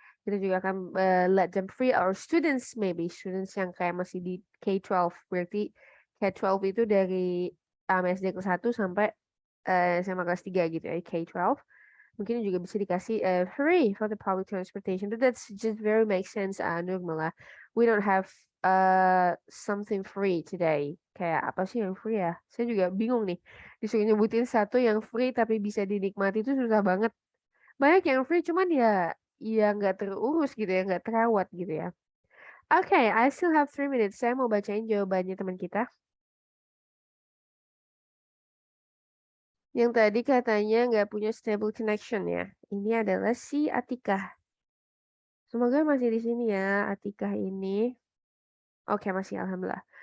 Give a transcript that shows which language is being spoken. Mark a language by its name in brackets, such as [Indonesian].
[Indonesian] Kita juga akan [English] let them free, [Indonesian] or students maybe students yang kayak masih di K-12, berarti K-12 itu dari SD kelas 1 sampai SMA kelas 3 gitu ya, K-12. Mungkin juga bisa dikasih [English] free for the public transportation, but that's just very makes sense, Nurmala. We don't have something free today. [Indonesian] Kayak apa sih yang free ya? Saya juga bingung nih. Disuruh nyebutin satu yang free tapi bisa dinikmati itu susah banget. Banyak yang free cuman ya nggak terurus gitu ya, nggak terawat gitu ya. [English] Okay, I still have 3 minutes. [Indonesian] Saya mau bacain jawabannya teman kita. Yang tadi katanya nggak punya stable connection ya. Ini adalah si Atikah. Semoga masih di sini ya, Atikah ini. Oke, masih, alhamdulillah.